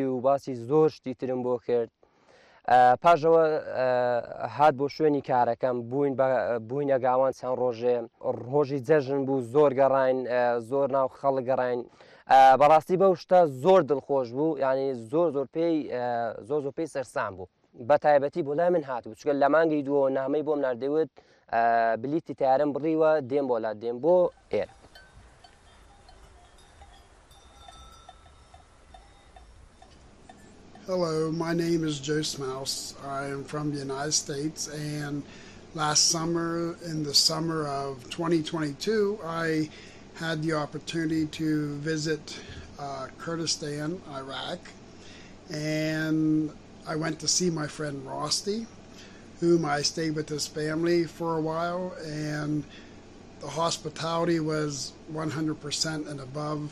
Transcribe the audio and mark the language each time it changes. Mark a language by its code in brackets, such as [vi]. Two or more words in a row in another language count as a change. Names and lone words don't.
[ckb] و باسی زۆر شتی ترم بۆ کرد پاشەوە هات بۆ شوێنی کارەکەم بووینە گاوان چەند ڕۆژی جەژن بوو زۆر گەڕین زۆر ناو خەڵک گەڕین بەڕاستی بەو شتە زۆر دڵخۆش بوو ینی زۆر پێی سەرسام بوو بە تایبەتی بۆ لای من هاتبوو چکە لە مانگی دووە نامەی بۆم نردەوت بلیتی تیارم بڕیوە دێم بۆ لا دێم بۆ ئێرە [en] Hello, my name is Joe Smouse. I am from the United States, and last summer, in the summer of 2022, I had the opportunity to visit Kurdistan, Iraq, and I went to see my friend Rosti, whom I stayed with his family for a while, and the hospitality was 100% and above.